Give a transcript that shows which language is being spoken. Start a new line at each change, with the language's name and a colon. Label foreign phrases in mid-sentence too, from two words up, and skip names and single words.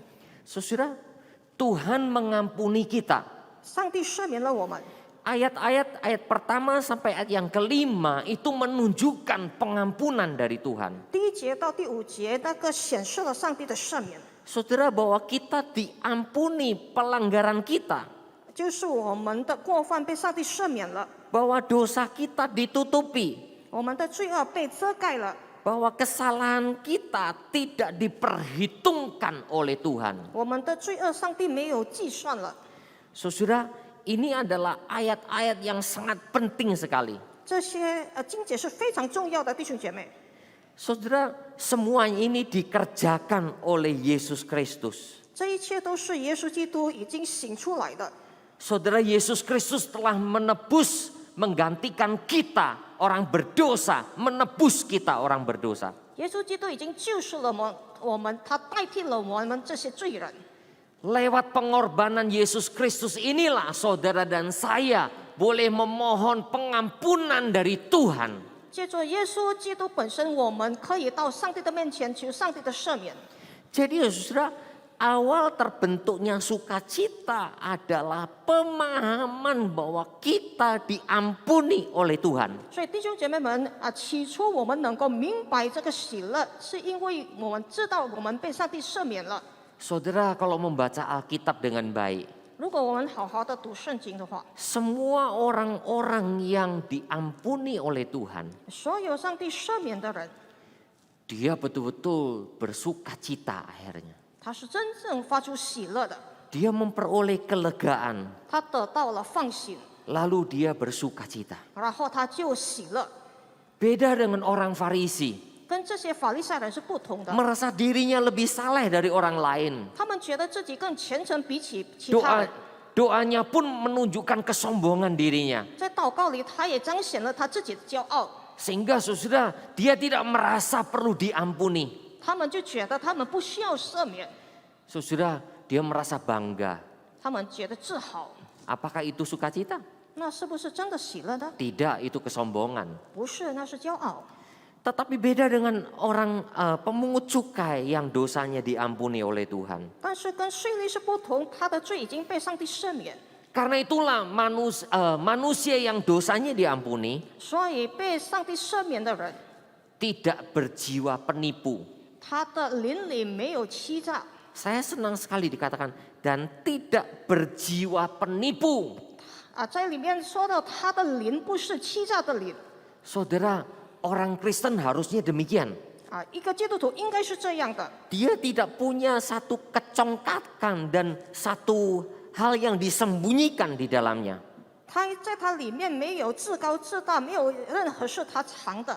Indonesian: Saudara, Tuhan mengampuni kita.
Chinese: 上帝赦免了我们。
Indonesian: Ayat pertama sampai ayat yang kelima itu menunjukkan pengampunan dari Tuhan.
Chinese: 第1节到第5节，那个显示了上帝的赦免，
Indonesian: Saudara, bahwa kita diampuni pelanggaran kita.
Chinese: 就是我们的过犯被上帝赦免了，
Indonesian: Bahwa dosa kita ditutupi.
Chinese: 我们的罪恶被遮盖了，
Indonesian: Bahwa kesalahan kita tidak diperhitungkan oleh Tuhan.
Chinese: 我们的罪恶上帝没有计算了。
Indonesian: Saudara, ini adalah ayat-ayat yang sangat penting sekali.
Chinese: 这些经节是非常重要的，弟兄姐妹。
Indonesian: Saudara, semua ini dikerjakan oleh Yesus Kristus.
Chinese: 这一切都是耶稣基督已经醒出来的。
Indonesian: Saudara, Yesus Kristus telah menebus, menggantikan kita orang berdosa, menebus kita orang berdosa.
Chinese: 耶稣基督已经救赎了我们，他代替了我们这些罪人。
Indonesian: Lewat pengorbanan Yesus Kristus inilah saudara dan saya boleh memohon pengampunan dari Tuhan.
Chinese: 借着耶稣基督本身，我们可以到上帝的面前求上帝的赦免。
Indonesian: Jadi saudara, awal terbentuknya sukacita adalah pemahaman bahwa kita diampuni oleh Tuhan.
Chinese: 所以弟兄姐妹们起初我们能够明白这个喜乐，是因为我们知道我们被上帝赦免了。
Indonesian: Saudara, kalau membaca Alkitab dengan baik,
Chinese: 如果我们好好的读圣经的话，
Indonesian: semua orang-orang yang diampuni oleh Tuhan,
Chinese: 所有上帝赦免的人，
Indonesian: dia betul-betul bersukacita akhirnya.
Chinese: 他是真正发出喜乐的，
Indonesian: Dia memperoleh kelegaan,
Chinese: 他得到了放心，
Indonesian: lalu dia bersukacita.
Chinese: 然后他就喜乐。
Indonesian: Beda dengan orang Farisi,
Chinese: 跟这些法利赛人是不同的，
Indonesian: merasa dirinya lebih saleh dari orang lain.
Chinese: 他们觉得自己更虔诚，比起其他人。
Indonesian: Doanya pun menunjukkan kesombongan dirinya.
Chinese: 在祷告里，他也彰显了他自己的骄傲。
Indonesian: Sehingga saudara, dia tidak merasa perlu diampuni.
Chinese: 他们就觉得他们不需要赦免，
Indonesian: Saudara, dia merasa bangga.
Chinese: 他们觉得自豪。
Indonesian: Apakah itu sukacita?
Chinese: 那是不是真的喜乐呢？
Indonesian: Tidak, itu kesombongan.
Chinese: 不是，那是骄傲。
Indonesian: Tetapi beda dengan orang pemungut cukai yang dosanya diampuni oleh Tuhan.
Chinese: 但是跟税吏是不同，他的罪已经被上帝赦免，
Indonesian: Karena itulah manusia yang dosanya diampuni
Chinese: 所以被上帝赦免的人，
Indonesian: tidak berjiwa penipu.
Chinese: 他的灵里没有欺诈。
Indonesian: Saya senang sekali dikatakan dan tidak berjiwa penipu.
Chinese: 在里面说到他的灵不是欺诈的灵。
Indonesian: Saudara, orang Kristen harusnya demikian.
Chinese: 一个基督徒应该是这样的，
Indonesian: Dia tidak punya satu kecongkakan dan satu hal yang disembunyikan di dalamnya.
Chinese: 他在他里面没有自高自大，没有任何是他藏的。